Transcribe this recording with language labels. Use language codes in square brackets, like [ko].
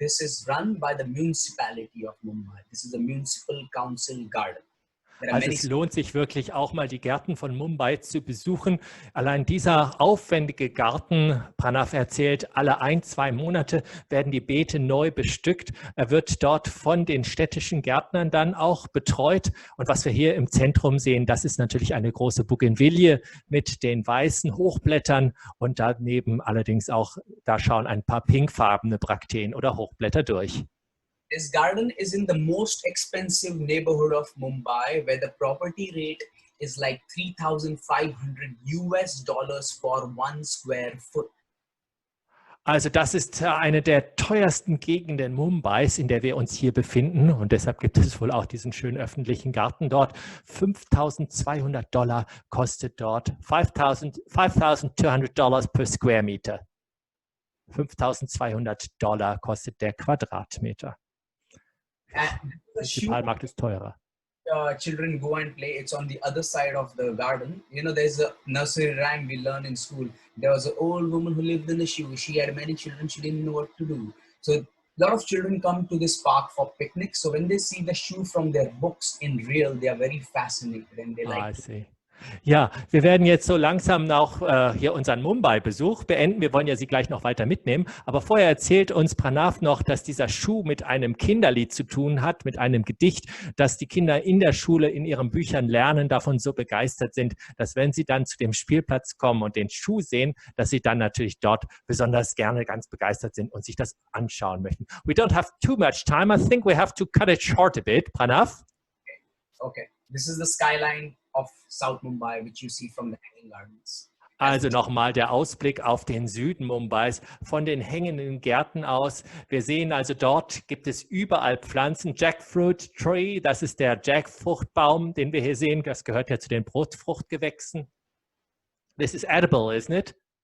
[en] This is run by the municipality of Mumbai. This is a municipal council garden. [de] Also es lohnt sich wirklich auch mal die Gärten von Mumbai zu besuchen. Allein dieser aufwendige Garten, Pranav erzählt, alle 1-2 Monate werden die Beete neu bestückt. Er wird dort von den städtischen Gärtnern dann auch betreut. Und was wir hier im Zentrum sehen, das ist natürlich eine große Bougainvillea mit den weißen Hochblättern und daneben allerdings auch, da schauen ein paar pinkfarbene Brakteen oder Hochblätter durch. [en] This garden is in the most expensive neighborhood of Mumbai, where the property rate is like $3,500 for 1 square foot. [de] Also das ist eine der teuersten Gegenden Mumbais, in der wir uns hier befinden. Und deshalb gibt es wohl auch diesen schönen öffentlichen Garten dort. $5.200 kostet dort, [en] $5,200 per Square Meter. [de] $5.200 kostet der Quadratmeter. Der Municipalmarkt ist teurer. [en] Children go and play. It's on the other side of the garden. You know, there's a nursery rhyme we learn in school. There was an old woman who lived in a shoe. She had many children. She didn't know what to do. So a lot of children come to this park for picnics. So when they see the shoe from their books in real, they are very fascinated and they like it. [de] Ja, wir werden jetzt so langsam auch hier unseren Mumbai-Besuch beenden. Wir wollen ja Sie gleich noch weiter mitnehmen. Aber vorher erzählt uns Pranav noch, dass dieser Schuh mit einem Kinderlied zu tun hat, mit einem Gedicht, dass die Kinder in der Schule in ihren Büchern lernen, davon so begeistert sind, dass wenn sie dann zu dem Spielplatz kommen und den Schuh sehen, dass sie dann natürlich dort besonders gerne ganz begeistert sind und sich das anschauen möchten. [en] We don't have too much time. I think we have to cut it short a bit. Pranav? Okay. This is the skyline of South Mumbai, which you see from the hanging gardens. [de] Also nochmal der Ausblick auf den Süden Mumbais von den hängenden Gärten aus. Wir sehen also, dort gibt es überall Pflanzen. Jackfruit Tree, das ist der Jackfruchtbaum, den wir hier sehen. Das gehört ja zu den Brotfruchtgewächsen. [en] This is edible, isn't it?